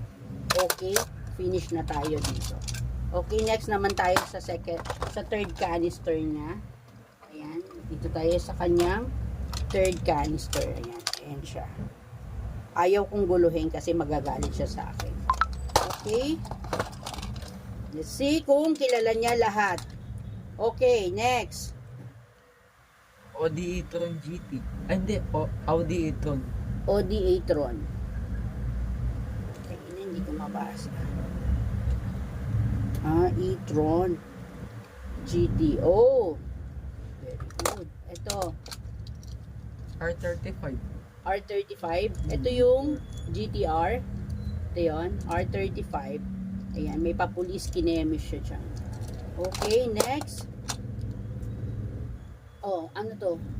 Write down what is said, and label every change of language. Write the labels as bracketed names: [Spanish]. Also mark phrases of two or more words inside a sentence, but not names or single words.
[Filipino] Okay, finish na tayo dito. Okay, next naman tayo sa [English] third canister [Filipino] niya. Ayan, dito tayo sa kanyang [English] third canister. [Filipino] Ayan, ayan siya. Ayaw kong guluhin kasi magagalit siya sa akin. Okay. [English] Let's see [Filipino] kung kilala niya lahat. [English] Okay, next. [Filipino] Audi e-tron GT. Ay, hindi. Audi e-tron. Audi e-tron. Okay, hindi ko mabasa. Ah, e-tron GT. [English] Oh, very good. [Filipino] Ito, R35. R35. Ito yung GTR. Ito yun, R35. Ayan, may papulis kinemis siya dyan. [English] Okay, next. Oh, [Filipino] ano to?